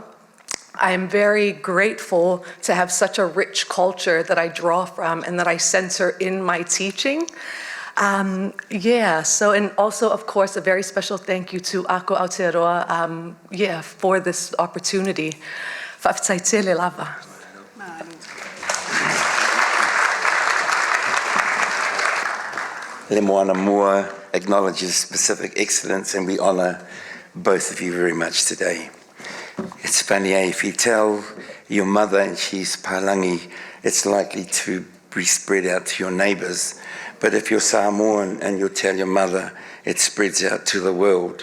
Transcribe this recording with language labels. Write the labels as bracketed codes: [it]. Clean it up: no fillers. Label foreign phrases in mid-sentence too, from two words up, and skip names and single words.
[en] I am very grateful to have such a rich culture that I draw from and that I center in my teaching. Yeah, so, and also, of course, a very special thank you to Ako Aotearoa, yeah, for this opportunity. [sm] Whakataitele lava. [en] Le Moana Mua acknowledges specific excellence, and we honour both of you very much today. It's funny, if you tell your mother and she's Palangi, it's likely to be spread out to your neighbours. But if you're Samoan and you tell your mother, it spreads out to the world.